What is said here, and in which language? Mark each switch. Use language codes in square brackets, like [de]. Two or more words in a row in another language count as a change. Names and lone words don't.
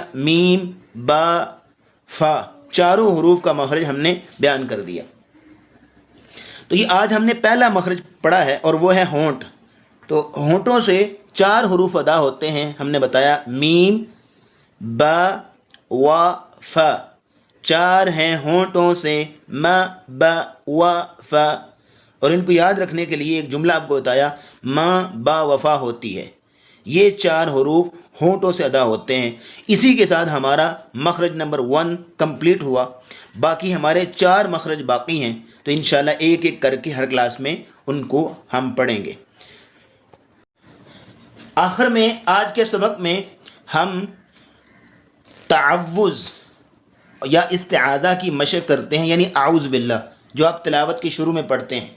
[ur] میم، با، فا، چاروں حروف کا مخرج ہم نے بیان کر دیا. تو یہ آج ہم نے پہلا مخرج پڑھا ہے، اور وہ ہے ہونٹ. تو ہونٹوں سے 4 حروف ادا ہوتے ہیں. ہم نے بتایا میم، با، وا، فا. 4 ہیں ہونٹوں سے، ما، با، وا، فا. اور ان کو یاد رکھنے کے لیے ایک جملہ آپ کو بتایا، ما، با، وفا ہوتی ہے. یہ 4 حروف ہونٹوں سے ادا ہوتے ہیں. اسی کے ساتھ ہمارا مخرج نمبر 1 کمپلیٹ ہوا. باقی ہمارے 4 مخرج باقی ہیں. تو انشاءاللہ ایک ایک کر کے ہر کلاس میں ان کو ہم پڑھیں گے. آخر میں آج کے سبق میں ہم تعوذ یا استعاذہ کی مشق کرتے ہیں، یعنی [ar] اعوذ باللہ، [ur] جو آپ تلاوت کے شروع میں پڑھتے ہیں.